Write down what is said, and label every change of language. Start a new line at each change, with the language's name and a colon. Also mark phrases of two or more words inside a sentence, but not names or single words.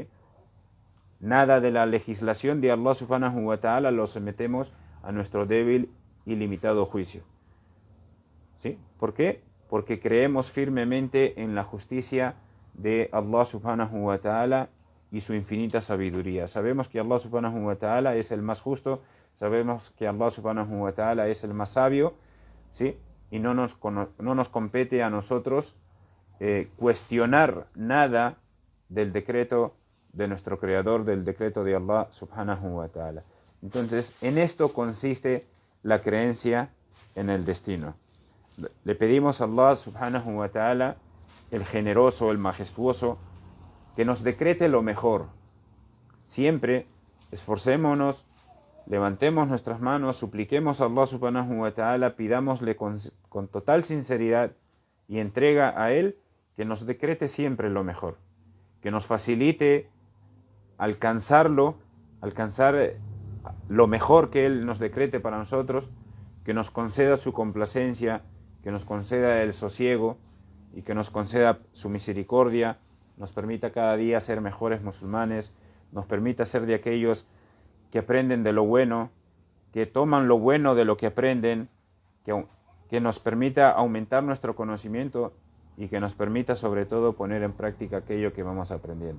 Spanish: Nada de la legislación de
Arabic: Allah subhanahu wa ta'ala
Spanish: lo sometemos a nuestro débil y limitado juicio, ¿sí? ¿Por qué? Porque creemos firmemente en la justicia de
Arabic: Allah subhanahu wa ta'ala
Spanish: y su infinita sabiduría. Sabemos que
Arabic: Allah subhanahu wa ta'ala
Spanish: es el más justo, sabemos que
Arabic: Allah subhanahu wa ta'ala
Spanish: es el más sabio, ¿sí? Y no nos compete a nosotros cuestionar nada del decreto de nuestro Creador, del decreto de
Arabic: Allah subhanahu wa ta'ala.
Spanish: Entonces, en esto consiste la creencia en el destino. Le pedimos a
Arabic: Allah subhanahu wa ta'ala,
Spanish: el generoso, el majestuoso, que nos decrete lo mejor, siempre esforcémonos, levantemos nuestras manos, supliquemos a
Arabic: Allah subhanahu wa ta'ala,
Spanish: pidámosle con total sinceridad y entrega a Él que nos decrete siempre lo mejor, que nos facilite alcanzar lo mejor que Él nos decrete para nosotros, que nos conceda su complacencia, que nos conceda el sosiego y que nos conceda su misericordia, nos permita cada día ser mejores musulmanes, nos permita ser de aquellos que aprenden de lo bueno, que toman lo bueno de lo que aprenden, que nos permita aumentar nuestro conocimiento y que nos permita sobre todo poner en práctica aquello que vamos aprendiendo.